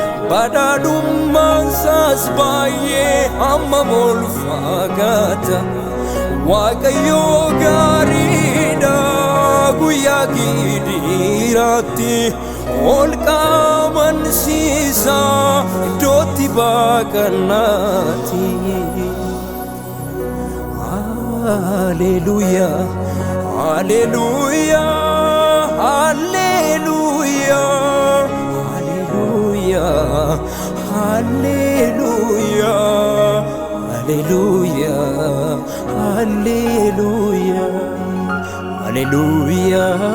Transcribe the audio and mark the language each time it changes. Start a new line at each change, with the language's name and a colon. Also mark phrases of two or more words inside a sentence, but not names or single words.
Oromo: Badhaadhummaan isaas baay'ee hammam ol fagaata. Waaqayyo gaariidha guyyaa gidiiraatti, ol qabansiisa iddootti baaqannaatti.
Latin: Alleluia, alleluia, alleluia, alleluia, alleluia, alleluia, alleluia.